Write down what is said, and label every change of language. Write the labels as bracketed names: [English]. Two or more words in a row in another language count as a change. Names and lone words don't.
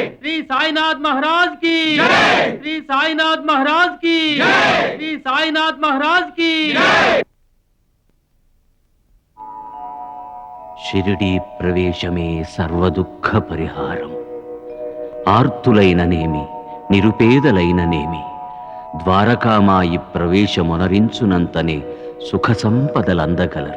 [Hindi] श्री साईनाथ महाराज की जय। श्री साईनाथ महाराज की जय। श्री साईनाथ महाराज की जय। [Telugu] షిరిడీ ప్రవేశమే సర్వదుఃఖ పరిహారం. ఆర్తులైననేమి నిరుపేదలైననేమి ద్వారకామాయి ప్రవేశమునరించునంతనే సుఖ సంపదలందగలరు.